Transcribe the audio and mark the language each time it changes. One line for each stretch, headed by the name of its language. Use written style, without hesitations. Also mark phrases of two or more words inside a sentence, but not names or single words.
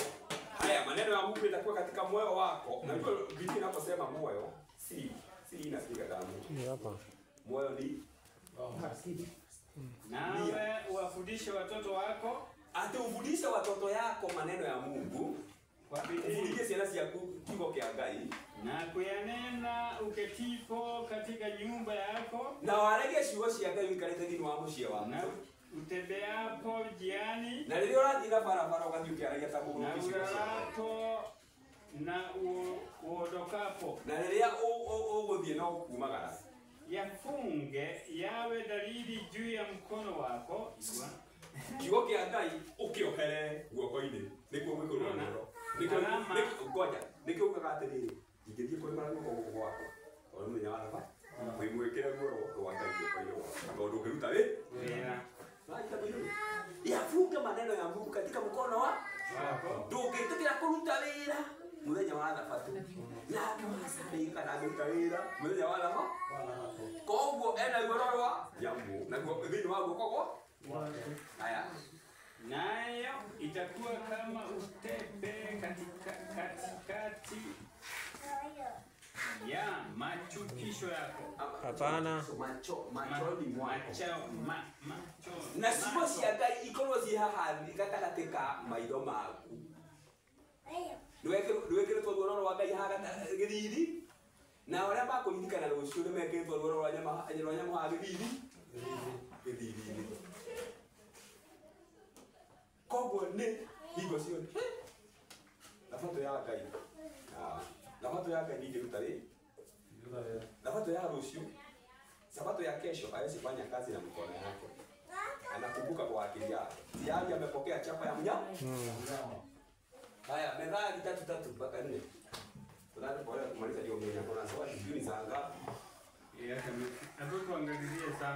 Swahili: Haya maneno ya Mungu yatakuwa katika moyo wako. Na hivyo Biblia inaposema moyo si inapiga damu. Ni hapa. Moyo ni Nawe uwafundishe watoto wako. ati ufundishe watoto yako maneno ya Mungu. Kwa bidii.
Kikuyu: Ufundishe ciana ciaku kiugo kia Ngai.
Swahili: Na kuyanena uketipo katika nyumba yako.
Kikuyu: Na warege ciugo cia Ngai wikarite thini wa muciĩ waku.
Swahili: Na utembeapo njiani.
Kikuyu: Na rĩrĩa ũrathiĩ na barabara ũgathiĩ ũkĩaragia ta mũndũ Na ũcio cia Ngai.
Swahili: ulalapo na uondokapo.
Kikuyu: Na rĩrĩa ũgũthiĩ na ũkumagara.
Swahili: Yafunge yawe dalili juu ya mkono wako.
Kikuyu: Kiugo kia Ngai ũkĩohere guoko-inĩ. Nĩguo mwĩkũrwo noro. Nĩkĩo ugaga atĩrĩrĩ. Ingĩthiĩ kũrĩ maragũko gũkũ gwakwa. Tondũ mũthenya wa thabatũ. Wĩmwĩkĩre guoro rwa Ngai guoko-inĩ gwakwa. Tondũ ũkĩruta wĩra.
Swahili: Yafunge maneno ya Mungu katika mkono wako.
Kikuyu: Ndũngĩtĩkĩra kũruta wĩra mũthenya wa thabatũ. Na akawasarĩka na kũruta wĩra mũthenya wa thabatũ. Koguo ena guoro rwa nyamũ. Na thĩinĩ wa guoko gwake.
Swahili: Haya. Nayo itakuwa kama utepe katikati ya machukisho yako. Hapana. Machoni mwako. Macho.
Kikuyu: Na ciugo cia Ngai ikorwo ciĩ haha gatagatĩ ka maitho maku. Nĩwekĩrĩtwo guoro rwa Ngai haha gĩthithi. Na arĩa makũririkana rũciũ nĩmekĩrĩtwo guoro rwa nyamũ haha gĩthithi-inĩ. Koguo nĩ hingo ciothe. Thabatũ ya Ngai. Thabatũ ya Ngai ingĩruta rĩ. Thabatũ ya rũciũ.
Swahili: Sabato ya kesho hawezi fanya kazi na mikono yake. Anakumbuka kwa akili yake. Tayari amepokea chapa ya mnyama. Haya, Methali 3:3 mpaka 4. Tunapoenda kumaliza hiyo mwenye kuna swali sijui saa ngapi. Hapo tuangalizie sana.